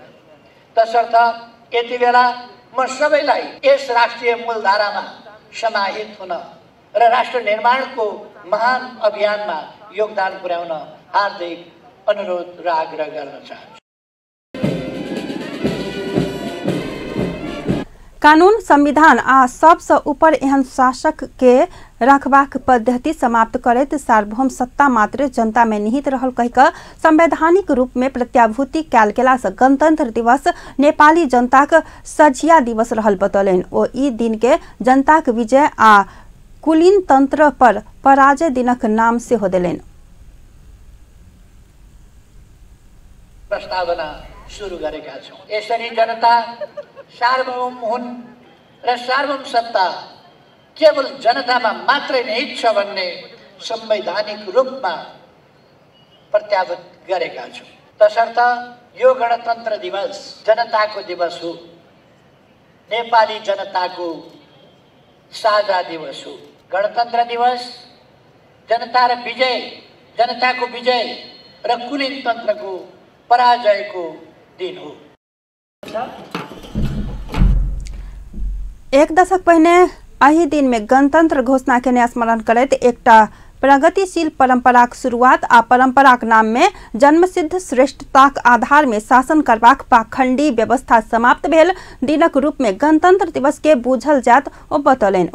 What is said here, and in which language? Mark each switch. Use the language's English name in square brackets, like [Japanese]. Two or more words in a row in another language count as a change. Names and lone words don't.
[Nepali] तसर्थ यति बेला म सबैलाई यस राष्ट्रिय मूलधारामा समाहित हुन र राष्ट्र निर्माणको महान अभियानमा योगदान पुर्याउन हार्दिक अनुरोध र आग्रह गर्न चाहन्छु। [Maithili] कानून संविधान आ सबसे ऊपर एहन शासक के रखबाक पद्धति समाप्त करैत सार्वभौम सत्ता मात्र जनता में निहित रहल कहि कऽ संवैधानिक रूप में प्रत्याभूति कयल गेला सँ गणतंत्र दिवस नेपाली जनताक सझिया दिवस रहल बतौलनि। ओ ई दिन के जनताक विजय आ कुलीन तंत्र पर पराजय दिनक नाम सेहो देलनि। [Nepali] प्रस्तावना सुरु गरेका छौं। यसरी जनता सार्वभौम हुन् र सार्वभौम सत्ता केवल जनतामा मात्रै निहित छ भन्ने संवैधानिक रूपमा प्रत्याभूत गरेका छौं। तसर्थ यो गणतन्त्र दिवस जनताको दिवस हो, नेपाली जनताको साझा दिवस हो। गणतन्त्र दिवस जनता र विजय, जनताको विजय र कुलीन तन्त्रको पराजयको दिन हो। [Maithili] एक दशक पहिने एही दिन में गणतंत्र घोषणा के स्मरण करैत एकटा प्रगतिशील परंपराक शुरुआत आ परंपराक नाम में जन्मसिद्ध श्रेष्ठताक आधार में शासन करबाक पाखंडी व्यवस्था समाप्त भेल दिनक रूप में गणतंत्र दिवस के बूझल जात ओ बतौलनि।